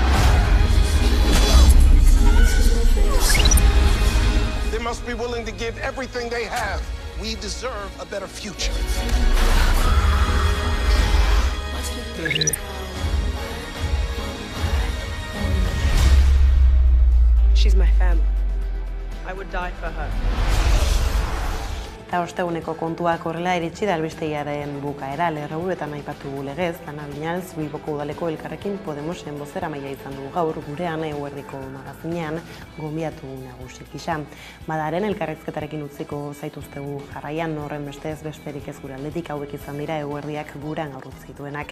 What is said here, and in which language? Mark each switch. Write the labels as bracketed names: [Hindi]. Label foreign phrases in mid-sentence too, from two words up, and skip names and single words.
[English] They must be willing to give everything they have. We deserve a better future. She's my family. I would die for her. [Basque] Eta osteguneko kontuak horrela iritsi da albistegiaren bukaera, lerroburuetan aipatu legez, Ana Viñals, Bilboko udaleko elkarrekin Podemosen bozeramailea izan du gaur gurean eguerdiko magazinean gonbidatu nagusi gisa. Badaren elkarrizketarekin utziko zaituztegu jarraian, horren bestez besterik ez gure aldetik hauek izan dira eguerdiak gurean aurrut zituenak.